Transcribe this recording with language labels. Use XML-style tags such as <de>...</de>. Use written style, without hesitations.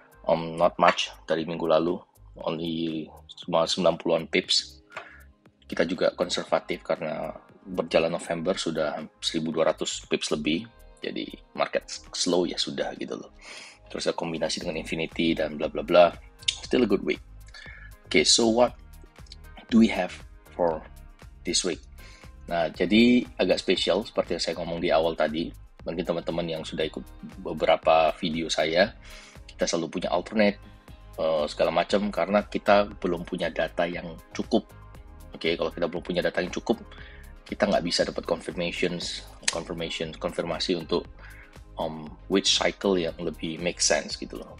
<en>Not much</en> <id>dari minggu lalu,</id> <en>only</en> <id>cuma 90-an pips. Kita juga konservatif karena berjalan November sudah 1200 pips lebih, jadi market slow ya sudah gitu loh. Terus ada kombinasi dengan Infinity dan bla bla bla.</id> <en>Still a good week. Okay, so what do we have for this week?</en> <id>Nah, jadi agak spesial seperti yang saya ngomong di awal tadi. Mungkin teman-teman yang sudah ikut beberapa video saya, kita selalu punya alternate segala macam karena kita belum punya data yang cukup. Oke, kalau kita belum punya data yang cukup, kita nggak bisa dapat konfirmasi untuk</id> <en>which cycle</en> <id>yang lebih</id> <en>make sense</en> <id>gitu loh.</id>